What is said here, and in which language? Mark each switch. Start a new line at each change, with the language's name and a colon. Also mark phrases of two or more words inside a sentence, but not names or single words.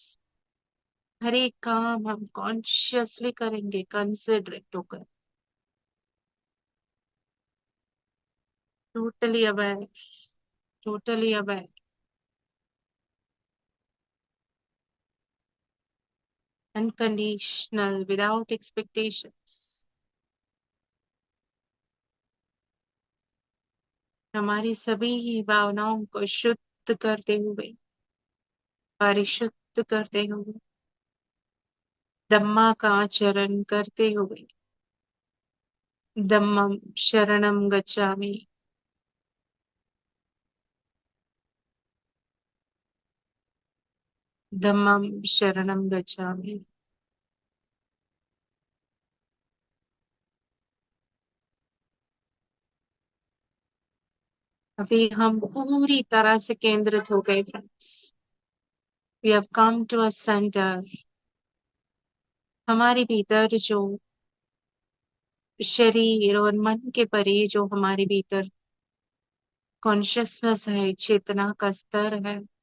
Hindi: हर एक काम हम कॉन्शियसली करेंगे, कंसिडरेट होकर,
English: totally aware, totally aware, unconditional, without expectations.
Hindi: हमारी सभी ही भावनाओं को शुद्ध करते हुए, परिशुद्ध करते हुए, धम्मा का आचरण करते हुए,
Pali: धम्मम शरणम गच्छामि, धम्मम शरणम गच्छामि।
Hindi: अभी हम पूरी तरह से केंद्रित हो गए फ्रेंड्स।
English: we have come to a center.
Hindi: हमारे भीतर जो शरीर और मन के परे जो हमारे भीतर कॉन्शियसनेस है, चेतना का स्तर है,